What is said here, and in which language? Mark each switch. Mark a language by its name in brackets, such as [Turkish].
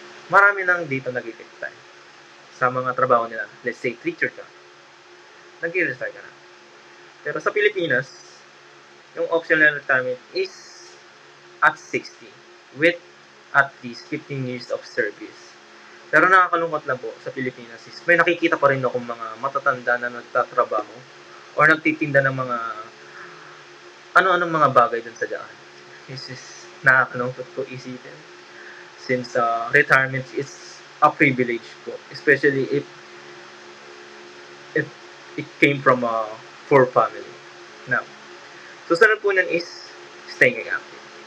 [Filipino] Marami nang dito nag-retire sa mga trabaho nila. [English] Let's say, [Filipino] teacher ka. Nag-retire ka na. Pero sa Pilipinas, yung [English] optional retirement is at 60 with at least 15 years of service. [Filipino] Pero nakakalungkot lang po sa Pilipinas is may nakikita pa rin akong mga matatanda na nagtatrabaho or nagtitinda ng mga ano-anong mga bagay dun sa daan. This is nakakalungkot po isipin. [English] Since retirement is a privilege po, especially if it came from a poor family. [Filipino] Now, susunod po nun is staying active.